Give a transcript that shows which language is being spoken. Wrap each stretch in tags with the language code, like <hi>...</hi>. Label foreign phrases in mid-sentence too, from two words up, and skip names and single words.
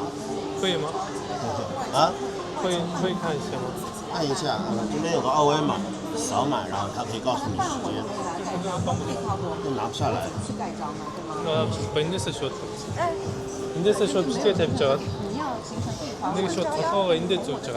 <zh>可以吗？啊，可以看一下吗？按一下，这边有个二维码，扫码，然后它可以告诉你时间。这拿不下来。</zh> <mn>эндээс шууд. Эндээс шууд бичлэгээ тавьж байгаа. Нэг шууд толгоогоо эндээ зүүж байгаа.</mn>